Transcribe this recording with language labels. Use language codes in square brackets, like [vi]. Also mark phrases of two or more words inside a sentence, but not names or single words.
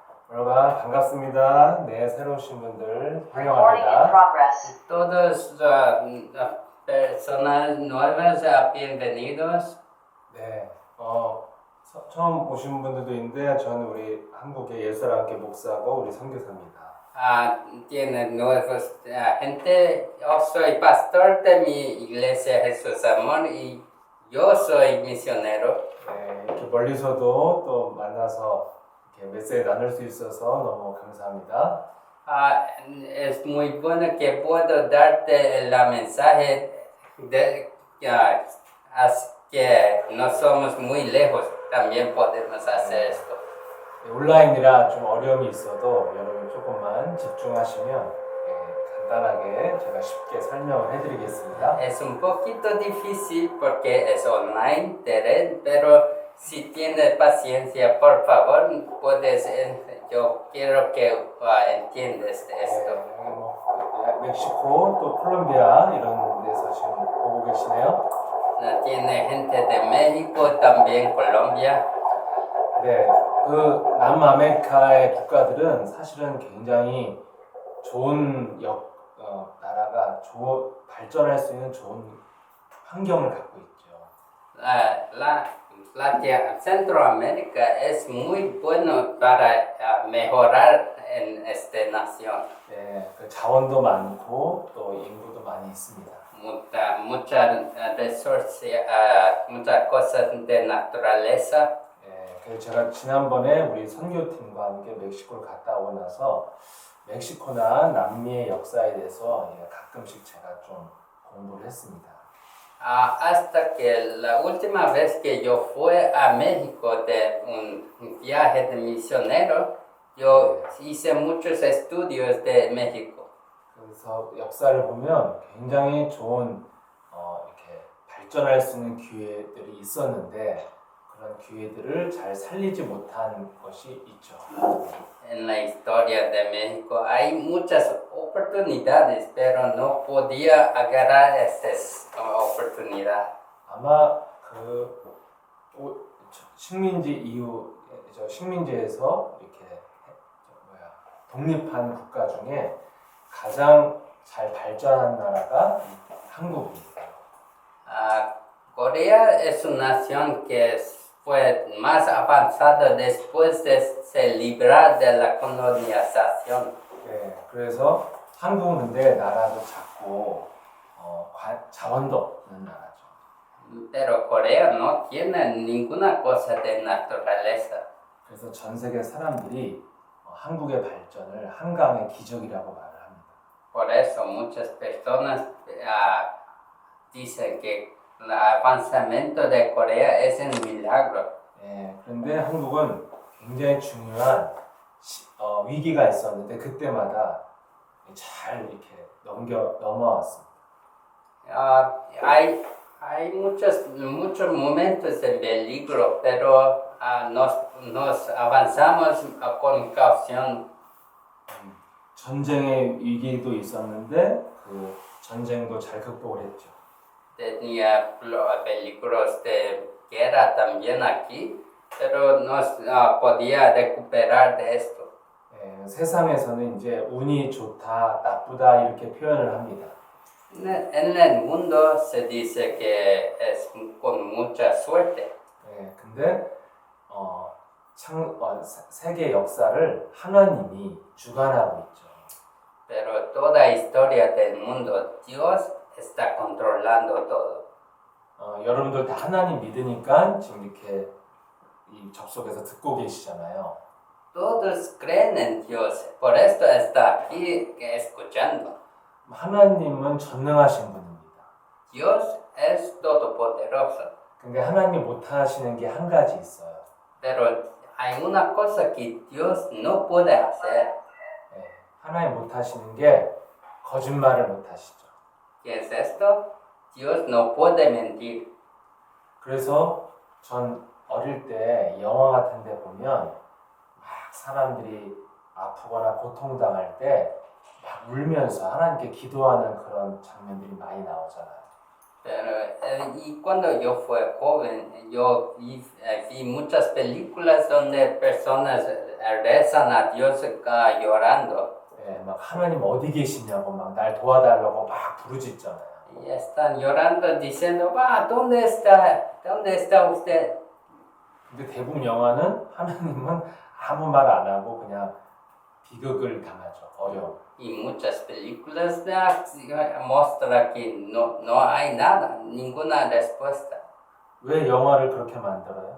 [ko] 여러분 반갑습니다. 네, 새로 오신 분들 [en] Recording in [ko] 환영합니다. [en] progress. [es] Todos personas nuevas, bienvenidos. [ko] 네, 처음 오신 분들도 있는데 저는 우리 한국의 예수랑교회 목사고 우리 선교사입니다. [es] Tiene nuevos gente. Yo soy pastor de mi iglesia Jesús Amor y yo soy misionero. [ko] 네, 이렇게 멀리서도 또 만나서 이렇게 메시지 나눌 수 있어서 너무 감사합니다. [es] Es muy bueno que puedo darte el mensaje de que no somos muy lejos, también podemos hacer esto. [ko] 네, 온라인이라 좀 어려움이 있어도 여러분 조금만 집중하시면 간단하게 제가 쉽게 설명을 해드리겠습니다. [es] Es un poquito difícil porque es online, pero si tienes paciencia, por favor, puedes, yo quiero que entiendas esto. [ko] 멕시코 또 콜롬비아 이런 데서 지금 보고 계시네요. [es] Tiene gente de México, también Colombia. [ko] 네, 그 남아메리카의 국가들은 사실은 굉장히 좋은 나라가 발전할 수 있는 좋은 환경을 갖고 있죠. [es] Centroamérica es muy bueno para mejorar en esta nación. [ko] 네, 그 자원도 많고 또 인구도 많이 있습니다. [es] Muchas cosas de naturaleza. [ko] 네, 그래서 제가 지난번에 우리 선교팀과 함께 멕시코를 갔다 오고 나서 멕시코나 남미의 역사에 대해서 가끔씩 제가 좀 공부를 했습니다. [es] Hasta que la última vez que yo fui a México de un viaje de misionero, yo hice muchos estudios de México. [ko] 그래서 역사를 보면 굉장히 좋은 이렇게 발전할 수 있는 기회들이 있었는데 그런 기회들을 잘 살리지 못한 것이 있죠. [es] En la historia de México hay muchas oportunidades, pero no podía agarrar estas oportunidades. [ko] 아마 식민지 이후 식민지에서 이렇게 독립한 국가 중에 가장 잘 발전한 나라가 한국입니다. [es] Corea es una nación que fue más avanzada después de se librar de la colonización. [ko] 네, 그래서 한국은 근데 나라도 작고 자원도 없는 나라죠. [es] Pero Corea no tiene ninguna cosa de naturaleza. [ko] 그래서 전 세계 사람들이 한국의 발전을 한강의 기적이라고 말을 합니다. [es] Por eso muchas personas dicen que el avanzamiento de Corea es un milagro. [ko] 예, 그런데 한국은 굉장히 중요한 위기가 있었는데 그때마다 잘 이렇게 넘어왔습니다. [es] Hay muchos momentos de peligro, pero nos avanzamos con caución. [ko] 전쟁의 위기도 있었는데 그 전쟁도 잘 극복을 했죠. [es] Tenía peligros de guerra también aquí, pero nos podía recuperar de esto. [ko] 예, 세상에서는 이제 운이 좋다, 나쁘다 이렇게 표현을 합니다. [es] En el mundo se dice que es con mucha suerte. [ko] 예, 근데 세계 역사를 하나님이 주관하고 있죠. [es] Pero toda historia del mundo, Dios está controlando todo. [ko] 여러분들 다 하나님 믿으니까 지금 이렇게 이 접속에서 듣고 계시잖아요. [es] Todos creen en Dios, por esto está aquí escuchando. [ko] 하나님은 전능하신 분입니다. [es] Dios es todopoderoso. [ko] 근데 하나님 못하시는 게 한 가지 있어요. [es] Pero hay una cosa que Dios no puede hacer. [ko] 예, 하나님 못하시는 게 거짓말을 못하시죠. [es] ¿Qué es esto? Dios no puede mentir. [ko] 그래서 전 어릴 때 영화 같은 데 보면 막 사람들이 아프거나 고통당할 때 막 울면서 하나님께 기도하는 그런 장면들이 많이 나오잖아요. [es] Pero, y cuando yo fui joven, yo vi muchas películas donde personas rezan a Dios llorando. [ko] 예, 막 하나님 어디 계시냐고 막 날 도와달라고 막 부르짖잖아요. [es] Y están llorando diciendo, ¿dónde está usted? [ko] 근데 대부분 영화는 하나님은 아무 말 안 하고 그냥 비극을 당하죠. 어려움. [es] Y muchas películas muestran que no hay nada, ninguna respuesta. [ko] 왜 영화를 그렇게 만들어요?